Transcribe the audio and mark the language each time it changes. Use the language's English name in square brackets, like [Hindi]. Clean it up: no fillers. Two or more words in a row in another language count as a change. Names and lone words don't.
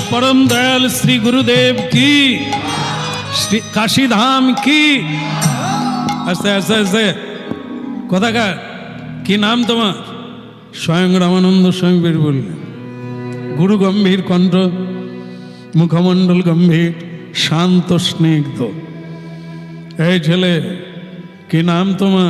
[Hindi] परम दयाल श्री गुरुदेव की, श्री काशी धाम की। [Bangla] আস্তে আস্তে আস্তে কোথাকার কি নাম তোমার? স্বয়ং রামানন্দ স্বামী বের বললেন। গুরু গম্ভীর কণ্ঠ, মুখমণ্ডল গম্ভীর, শান্ত স্নিগ্ধ। এই ছেলে কি নাম তোমার?